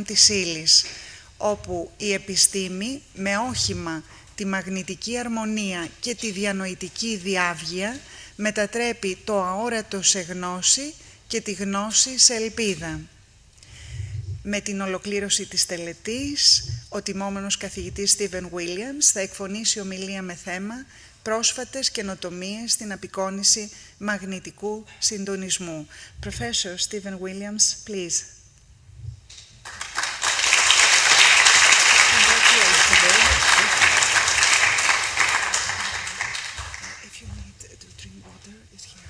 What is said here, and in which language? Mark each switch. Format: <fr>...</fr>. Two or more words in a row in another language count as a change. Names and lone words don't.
<el>της ύλης, όπου η επιστήμη με όχημα τη μαγνητική αρμονία και τη διανοητική διάβγεια μετατρέπει το αόρατο σε γνώση και τη γνώση σε ελπίδα. Με την ολοκλήρωση της τελετής, ο τιμόμενος καθηγητής Steven Williams θα εκφωνήσει ομιλία με θέμα πρόσφατες καινοτομίες στην απεικόνιση μαγνητικού συντονισμού.</el> <en>Professor Steven Williams, please. If you need to drink water, it's here.</en>